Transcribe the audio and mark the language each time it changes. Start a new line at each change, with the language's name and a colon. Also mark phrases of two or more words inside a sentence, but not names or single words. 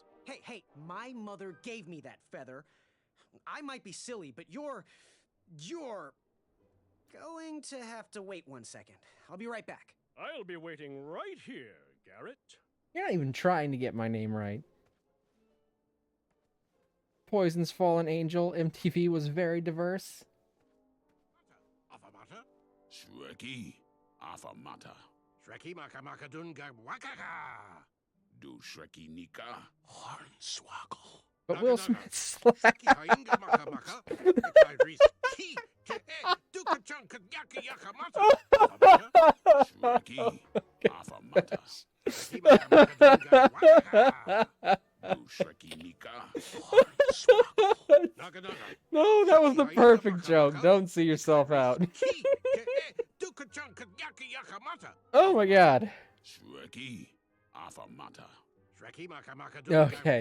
English: Hey, my mother gave me that feather. I might be silly, but you're going to have to wait 1 second. I'll be right back. I'll be waiting right here, Garrett. You're not even trying to get my name right. Poison's Fallen Angel, MTV was very diverse. Afamata? Shreki. Afamata. Shreki maka dunga wakaka. Do Shreki Nika. Hornswoggle. But Will Smith slapped. Hainga maka maka. Tyrese key. Duka chunka yaka yaka mata. Shreki. Afamata. No, that was the perfect joke. Don't see yourself out. Oh my god. Okay.